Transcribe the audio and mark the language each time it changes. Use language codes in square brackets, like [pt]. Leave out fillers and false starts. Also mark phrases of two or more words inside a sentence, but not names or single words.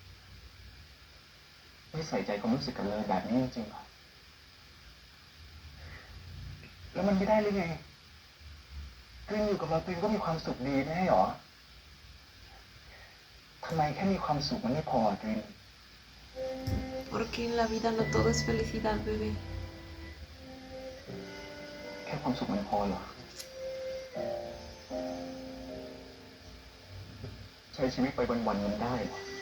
[th] ไม่ใส่ใจความรู้สึกกันเลยแบบนี้จริงๆหรอแล้วมันไม่ได้เลยไงกรีนอยู่กับเรากรีนก็มีความสุขดีไม่ใช่หรอทำไมแค่มีความสุขมันไม่พอกรีน [es] Porque en la vida no todo es felicidad, bebé. [th] แค่ความสุขมันพอเหรอใช้ชีวิตไปวันๆมันได้เหรอ